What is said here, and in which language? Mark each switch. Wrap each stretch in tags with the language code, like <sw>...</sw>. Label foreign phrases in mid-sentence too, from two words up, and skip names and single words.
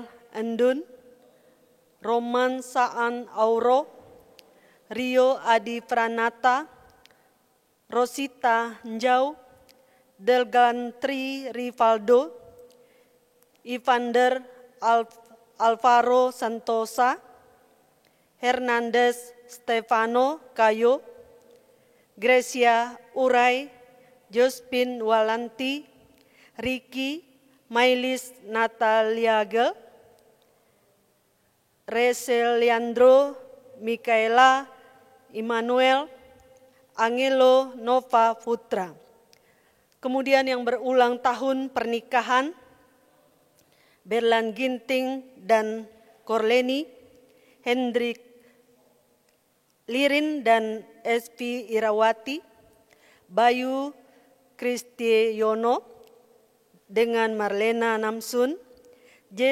<id>Endun, Roman Saan Auro, Rio Adi Pranata, Rosita Njau, Delgan Tri Rivaldo, Evander Alvaro Santosa, Hernandez Stefano Kayo, Gracia Urai, Jospin Walanti, Ricky Mailis Nataliaga, Rese Leandro, Mikaela Immanuel, Angelo Nova Putra. Kemudian yang berulang tahun pernikahan, Berlan Ginting dan Korleni, Hendrik Lirin dan SP Irawati, Bayu Kristiono dengan Marlena Namsun, J.</id>